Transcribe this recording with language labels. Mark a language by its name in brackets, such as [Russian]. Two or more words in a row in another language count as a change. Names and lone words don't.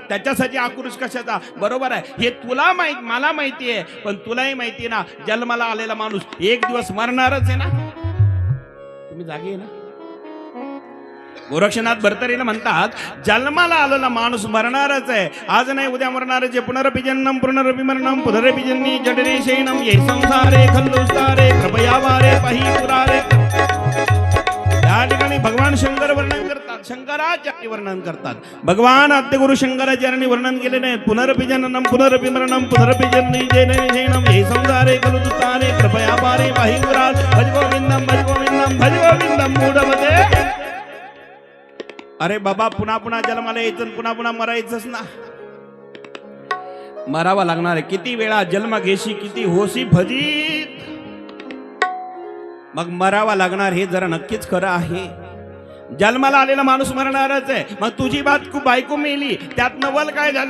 [Marathi] त्याच्यासाठी आक्रोश कशाचा? बरोबर आहे, हे तुला माहित, मला माहिती आहे, पण तुलाही माहिती आहे ना, जन्माला आलेला माणूस एक दिवस मरणारच आहे ना. तुम्ही जागे आहे ना? गोरक्षनाथ भरतरीला म्हणतात, जन्माला आलेला माणूस मरणारच आहे, आज नाही उद्या मरणारच आहे. [Sanskrit] पुनरपि जन्मं पुनरपि मरणं पुनरपि जन्मी जठरे शयनं ये संसारे खल्लुस्तारे कृपया वारे पाही पुरारे. [Marathi] या ठिकाणी भगवान शंकर वर्णन करतात, शंकराचार्य वर्णन करतात. भगवान आद्यगुरु शंकराचार्यांनी वर्णन केले नाही. [Sanskrit] पुनरपि जननम पुनरपि मरणम पुनरपि जन्म हे संसारे खलु दुतारे कृपया पारे पाही पुरार. भज गोविंदम भज गोविंदम भज गोविंदम मूढमते. [Marathi] अरे बाबा, पुन्हा पुन्हा जन्माला यायचं, पुन्हा पुन्हा मरायचंच ना. मरावा लागणार आहे. किती वेळा जन्म घेशी, किती होशी भजीत, मग मरावा लागणार. हे जरा नक्कीच खरं आहे. जन्माला आलेला माणूस मरणारच आहे. मग तुझी बायको मेली, त्यात नवल काय झालं?